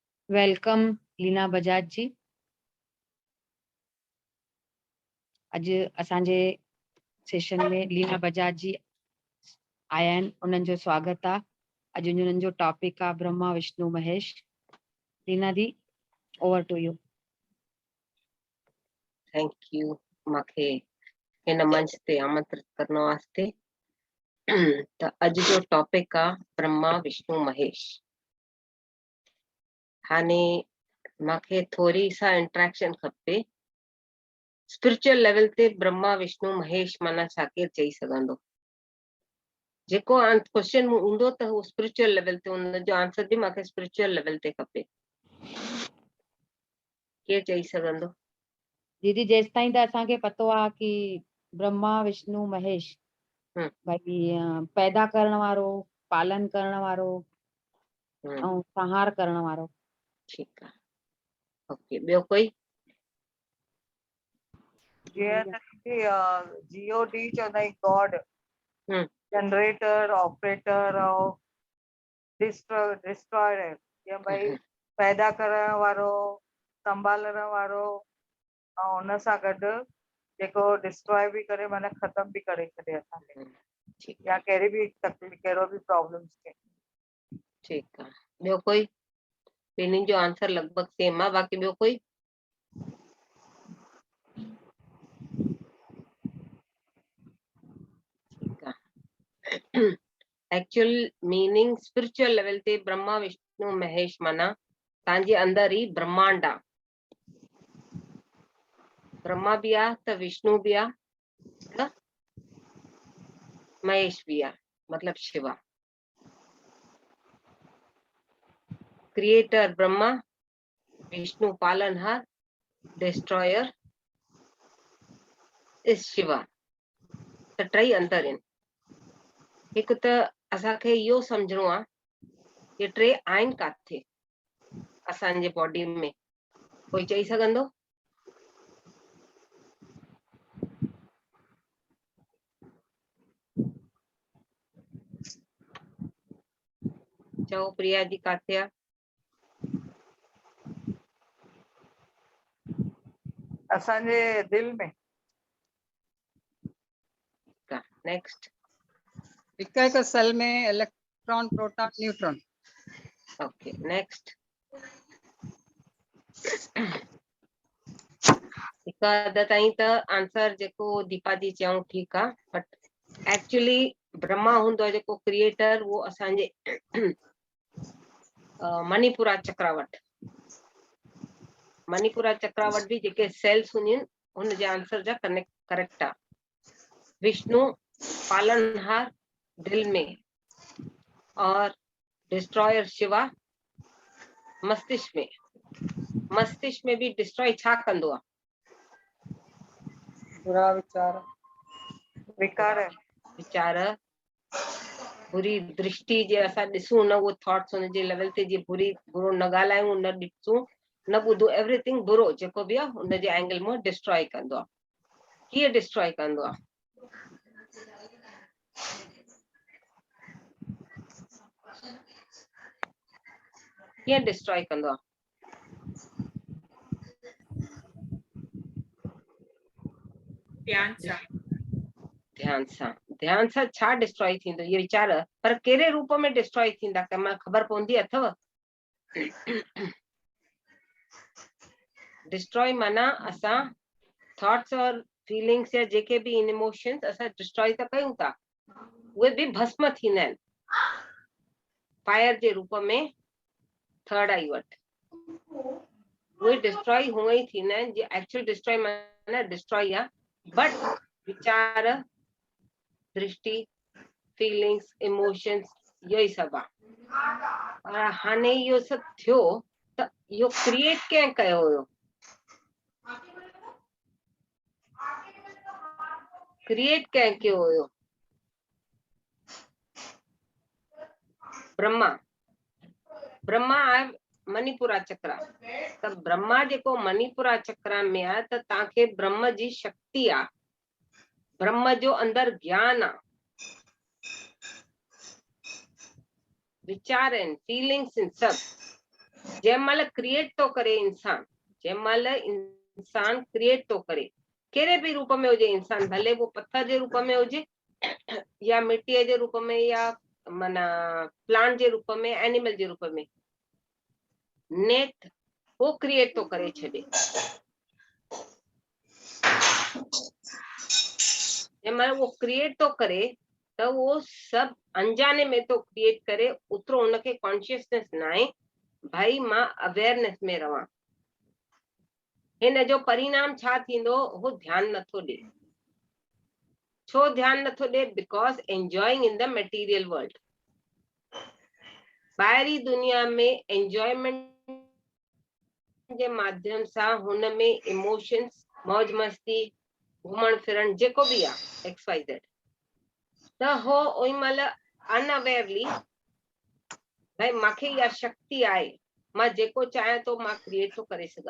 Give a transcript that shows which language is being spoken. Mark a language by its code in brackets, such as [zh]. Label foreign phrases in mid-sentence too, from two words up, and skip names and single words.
[sd] वेलकम लीना बजाज जी। अज असांजे सेशन में लीना बजाज जी आया आहिनि, उन्हनि जो स्वागत आहे। अज उन्हनि जो टॉपिक आहे ब्रह्मा विष्णु महेश। लीना दी, [en] over to you. thank you [sd] मूंखे हिन मंच ते आमंत्रित करण वास्ते। त अज जो टॉपिक आहे ब्रह्मा विष्णु महेश। हाने मूंखे थोड़ी सा इंट्रैक्शन खपे। [en] spiritual level [sd] ते ब्रह्मा विष्णु महेश माना छा केरु चई सघंदो? जेको क्वेश्चन हूंदो त उहो [en] spiritual level [sd] ते, उन जो आंसर बि मूंखे [en] spiritual level [sd] ते खपे। केरु चई सघंदो? दीदी, जेसिताईं त असांखे पतो आहे कि ब्रह्मा विष्णु महेश भई पैदा करण वारो, पालन करण वारो ऐं संहार करण वारो। ठीकु आहे, ओके। ॿियो कोई? जीओडी चवंदा आहिनि [en] God, generator, operator [sd] और डिस्ट्रॉयर, या भाई पैदा करण वारो, संभालण वारो ऐं हुन सां गॾु जेको डिस्ट्रॉय बि करे, माना ख़तम बि करे छॾे असांखे, या कहिड़ी बि तकलीफ़, कहिड़ो बि प्रॉब्लम्स थे। ठीकु आहे, ॿियो कोई? ॿिन्हिनि जो आंसर लॻभॻि सेम आहे, बाक़ी ॿियो कोई? [en] actual meaning spiritual level [sd] ते ब्रह्मा विष्णु महेश माना तव्हांजे अंदर ही ब्रह्मांड आहे। ब्रह्मा भी आहे त विष्णु भी आहे त महेश भी आहे, मतलब शिवा। [en] Creator Brahma, Vishnu palanhar, destroyer is Shiva. [sd] त टई अंदर आहिनि। हिकु त असांखे इहो सम्झणो आहे कि टे आहिनि काथे असांजे बॉडी में, कोई चई सघंदो? चओ प्रिया जी, काथे आहे? असांजे दिल में। नेक्स्ट। हिक सेल में इलेक्ट्रॉन, प्रोटॉन, न्यूट्रॉन। ओके, नेक्स्ट। हिकु हद ताईं त आंसर जेको दीपा जी चऊं ठीकु आहे, [en] but actually [sd] ब्रह्मा हूंदो आहे जेको क्रिएटर, उहो असांजे मणिपुरा चक्रावट। मणिपुरा चक्रावट भी जेके सेल्स हूंदियूं आहिनि हुनजे आंसर जा करेक्ट आहे। विष्णु पालनहार दिल में, और डिस्ट्रॉयर शिवा मस्तिष्क में। मस्तिष्क में भी डिस्ट्रॉय छा कंदो आहे? बुरा विचार, विकार, विचार, बुरी दृष्टि जे असां ॾिसूं न, उहो थॉट्स हुनजे लेवल ते जीअं बुरो न ॻाल्हायूं, न ॾिसूं, न ॿुधो, एवरीथिंग बुरो जेको बि आहे हुनजे एंगल मां डिस्ट्रॉय कंदो आहे। कीअं डिस्ट्रॉय कंदो आहे? कीअं डिस्ट्रॉय कंदो आहे? ध्यान सां छा डिस्ट्रॉय थींदो? ये वीचार, पर कहिड़े रूप में डिस्ट्रॉय थींदा? कंहिं ख़बर पवंदी अथव? डिस्ट्रॉय माना असां थॉट्स और फीलिंग्स या जेके भी इमोशंस असां डिस्ट्रॉय था कयूं था, उहे भी भस्म थींदा आहिनि फायर जे रूप में। [en] third eye [sd] वटि उहे डिस्ट्रॉय हुअं ई थींदा आहिनि जीअं [en] actual destroy [sd] माना डिस्ट्रॉय आहे, बट विचार, दृष्टि, [en] feelings, emotions, [sd] इहो ई सभु आहे। हाणे इहो सभु थियो त इहो क्रिएट कंहिं कयो हुयो? क्रिएट कंहिं कयो हुयो? ब्रह्मा। ब्रह्मा आहे मणिपुरा चक्र। त ब्रह्मा जेको मणिपुरा चक्र में आहे त तव्हांखे ब्रह्म जी शक्ति आहे, ब्रह्म जो अंदर ज्ञान आहे, विचार आहिनि, फीलिंग्स आहिनि, सभु। जंहिंमहिल क्रिएट तो करे इंसान, जंहिंमहिल इंसान क्रिएट तो करे कहिड़े बि रूप में हुजे इंसान, भले वो पत्थर जे रूप में हुजे या मिट्टीअ जे रूप में या माना प्लांट जे रूप में, एनिमल जे रूप में, नेत वो क्रिएट तो करे छॾे। जंहिंमहिल वो क्रिएट तो करे त वो सभु अनजाने में तो क्रिएट करे, ओतिरो हुनखे कॉन्शियसनेस न आहे भाई मां अवेयरनेस में रवां। हिन जो परिणाम छा थींदो, हो ध्यान नथो ॾे। छो ध्यान नथो ॾे? [en] because enjoying in the material world. [sd] ॿाहिरी दुनिया में एंजॉयमेंट जे माध्यम सां हुन में इमोशंस, मौज मस्ती, घुमण फिरण जेको बि आहे XYZ, त हो ओई महिल अनअवेयरली भाई मूंखे इहा शक्ति आहे, मां जेको चाहियां थो मां क्रिएट थो करे सघां।